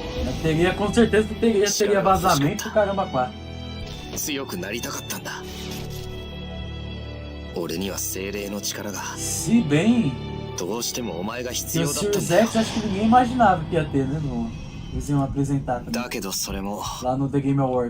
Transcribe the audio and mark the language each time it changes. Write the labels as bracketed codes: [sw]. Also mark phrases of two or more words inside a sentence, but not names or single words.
[pt] Teria, com certeza teria vazamento do caramba 4. [ja] 強くなりたかったんだ。俺には精霊の力が [pt] Se bem [ja] どうしてもお前が必 [pt] que [ja] 要 [pt] o [ja] だったん [pt] Series [ja] だよ。 [pt] X acho que ninguém imaginava que ia ter, né? Eles iam apresentar também, [ja] だけどそれも [pt] lá no The Game Awards.